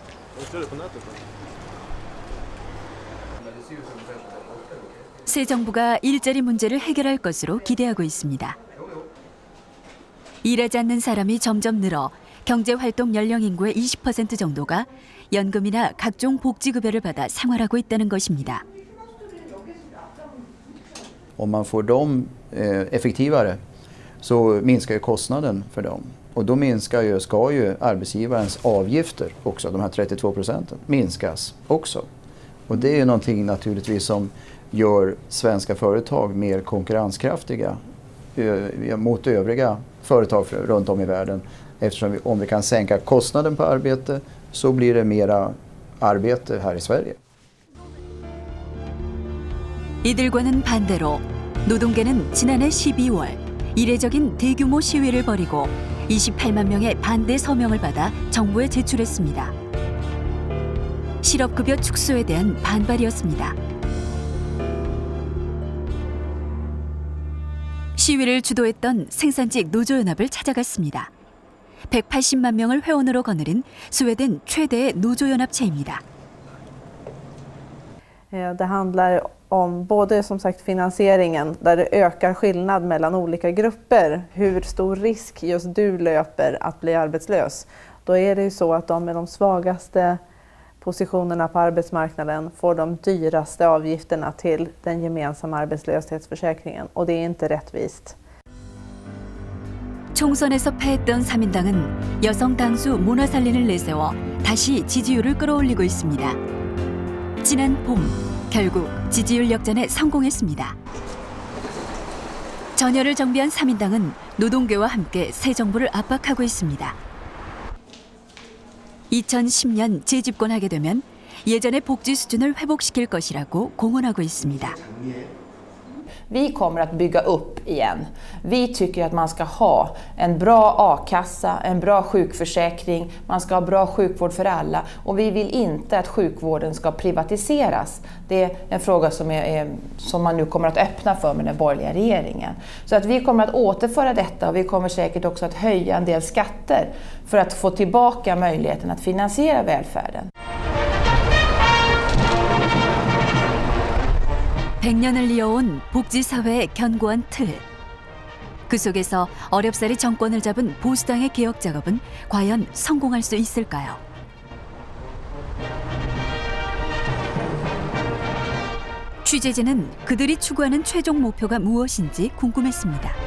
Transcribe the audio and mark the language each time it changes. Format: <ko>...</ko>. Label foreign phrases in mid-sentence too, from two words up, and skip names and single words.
<ko>새 정부가 일자리 문제를 해결할 것으로 기대하고 있습니다. 일하지 않는 사람이 점점 늘어 경제활동 연령 인구의 20% 정도가 연금이나 각종 복지급여를 받아 생활하고 있다는 것입니다.</ko> <sv>Om man får dem effektivare så minskar ju kostnaden för dem. Och då ska ju arbetsgivarens avgifter också, de här 32%, minskas också. Och det är ju någonting naturligtvis som gör svenska företag mer konkurrenskraftiga mot övriga företag runt om i världen. Eftersom om vi kan sänka kostnaden på arbete så blir det mera arbete här i Sverige.</sv> <ko>이들과는 반대로 노동계는 지난해 12월 이례적인 대규모 시위를 벌이고 28만 명의 반대 서명을 받아 정부에 제출했습니다. 실업급여 축소에 대한 반발이었습니다. 시위를 주도했던 생산직 노조연합을 찾아갔습니다. 180만 명을 회원으로 거느린 스웨덴 최대의 노조연합체입니다.</ko> <sv>Det handlar om både som sagt finansieringen där det ökar skillnad mellan olika grupper. Hur stor risk just du löper att bli arbetslös. Då är det ju så att de med de svagaste positionerna på arbetsmarknaden får de dyraste avgifterna till den gemensamma arbetslöshetsförsäkringen. Och det är inte rättvist.</sv> <ko>총선에서 패했던 3인당은 여성 당수 모나 살린을 내세워 다시 지지율을 끌어올리고 있습니다. 지난 봄 결국 지지율 역전에 성공했습니다. 전열을 정비한 3인당은 노동계와 함께 새 정부를 압박하고 있습니다. 2010년 재집권하게 되면 예전의 복지 수준을 회복시킬 것이라고 공언하고 있습니다.</ko> <sv>Vi kommer att bygga upp igen. Vi tycker att man ska ha en bra a-kassa, en bra sjukförsäkring, man ska ha bra sjukvård för alla och vi vill inte att sjukvården ska privatiseras. Det är en fråga som man nu kommer att öppna för med den borgerliga regeringen. Så att vi kommer att återföra detta och vi kommer säkert också att höja en del skatter för att få tillbaka möjligheten att finansiera välfärden.</sv> <ko>100년을 이어온 복지사회의 견고한 틀. 그 속에서 어렵사리 정권을 잡은 보수당의 개혁 작업은 과연 성공할 수 있을까요? 취재진은 그들이 추구하는 최종 목표가 무엇인지 궁금했습니다.</ko>